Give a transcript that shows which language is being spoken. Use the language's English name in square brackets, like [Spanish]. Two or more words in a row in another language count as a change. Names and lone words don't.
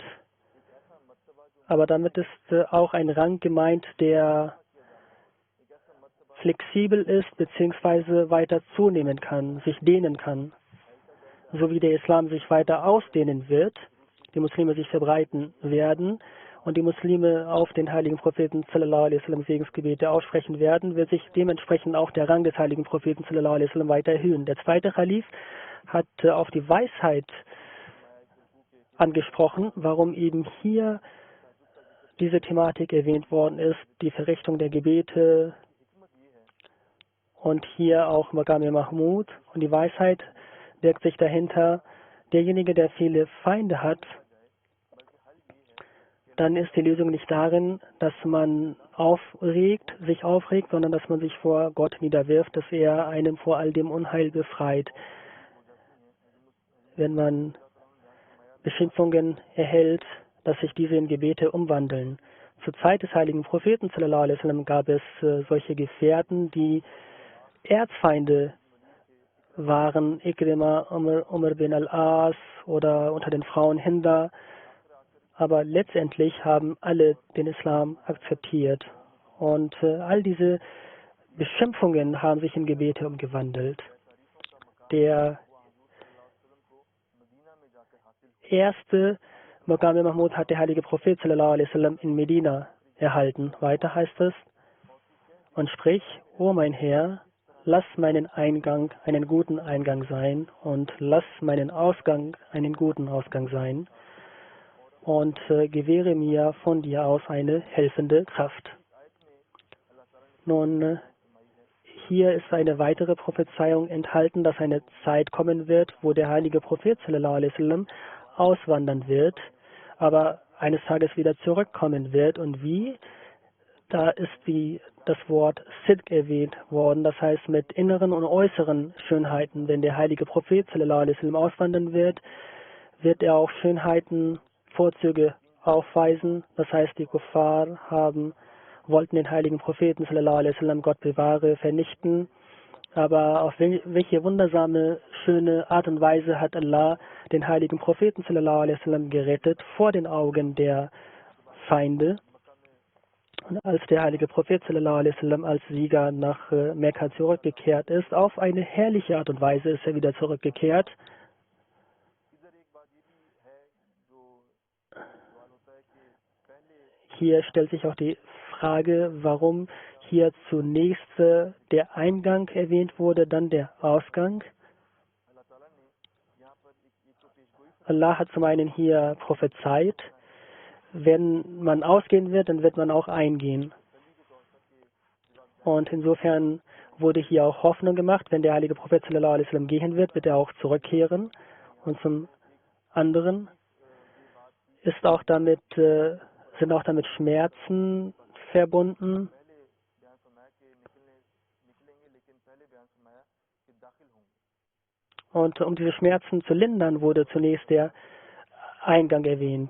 [German] Aber damit ist auch ein Rang gemeint, der flexibel ist bzw. weiter zunehmen kann, sich dehnen kann. So wie der Islam sich weiter ausdehnen wird, die Muslime sich verbreiten werden und die Muslime auf den heiligen Propheten [Arabic] صلى الله عليه وسلم [German] Segensgebete aussprechen werden, wird sich dementsprechend auch der Rang des heiligen Propheten [Arabic] صلى الله عليه وسلم [German] weiter erhöhen. Der zweite Khalif hat auf die Weisheit angesprochen, warum eben hier diese Thematik erwähnt worden ist, die Verrichtung der Gebete und hier auch [Arabic] مقام محمود. [German] Und die Weisheit wirkt sich dahinter, derjenige, der viele Feinde hat, dann ist die Lösung nicht darin, dass man sich aufregt, sondern dass man sich vor Gott niederwirft, dass er einem vor all dem Unheil befreit. Wenn man Beschimpfungen erhält, dass sich diese in Gebete umwandeln. Zur Zeit des heiligen Propheten [Arabic] صلى الله عليه وسلم [German] gab es solche Gefährten, die Erzfeinde waren, Ikrima, Umar bin al-As oder unter den Frauen Hinda. Aber letztendlich haben alle den Islam akzeptiert. Und all diese Beschimpfungen haben sich in Gebete umgewandelt. Der erste [Arabic] مقام محمود [German] hat der heilige Prophet [Arabic] صلى الله عليه وسلم [German] in Medina erhalten. Weiter heißt es, und sprich, o mein Herr, lass meinen Eingang einen guten Eingang sein und lass meinen Ausgang einen guten Ausgang sein und gewähre mir von dir aus eine helfende Kraft. Nun, hier ist eine weitere Prophezeiung enthalten, dass eine Zeit kommen wird, wo der heilige Prophet [Arabic] صلى الله عليه وسلم [German] auswandern wird, aber eines Tages wieder zurückkommen wird. Und wie? Da ist das Wort Sidq erwähnt worden, das heißt mit inneren und äußeren Schönheiten. Wenn der heilige Prophet [Arabic] صلى الله عليه وسلم [German] auswandern wird, wird er auch Schönheiten, Vorzüge aufweisen. Das heißt, die Kuffar wollten den heiligen Propheten [Arabic] صلى الله عليه وسلم, [German] Gott bewahre, vernichten. Aber auf welche wundersame, schöne Art und Weise hat Allah den heiligen Propheten [Arabic] صلى الله عليه وسلم [German] gerettet vor den Augen der Feinde. Und als der heilige Prophet [Arabic] صلى الله عليه وسلم [German] als Sieger nach Mekka zurückgekehrt ist, auf eine herrliche Art und Weise ist er wieder zurückgekehrt. Hier stellt sich auch die Frage, warum hier zunächst der Eingang erwähnt wurde, dann der Ausgang. Allah hat zum einen hier prophezeit, wenn man ausgehen wird, dann wird man auch eingehen. Und insofern wurde hier auch Hoffnung gemacht, wenn der heilige Prophet [Arabic] صلى الله عليه وسلم [German] gehen wird er auch zurückkehren. Und zum anderen sind auch damit Schmerzen verbunden. Und um diese Schmerzen zu lindern, wurde zunächst der Eingang erwähnt.